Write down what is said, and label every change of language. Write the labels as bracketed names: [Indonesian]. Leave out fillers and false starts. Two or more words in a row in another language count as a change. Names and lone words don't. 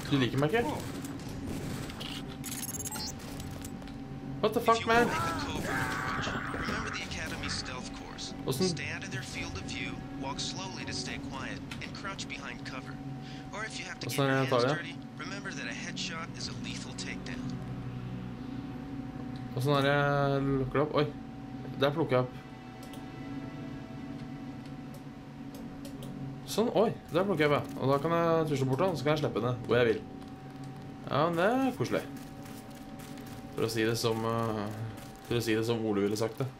[Norwegian] Du liker meg ikke? [English] What the fuck, man? Remember the Academy stealth course. Stay out of their field of view, walk slowly to stay quiet, and crouch behind cover. Or if you have to get your hands dirty, remember that a headshot is a lethal takedown. [Norwegian] Og sånn jeg lukker opp. Oi, der plukker jeg opp. Sånn, oi, der plukker jeg opp. Og da kan jeg tusle bort den, så kan jeg slippe den hvor jeg vil. Ja, men det er koselig. For å si det som Ole ville sagt det.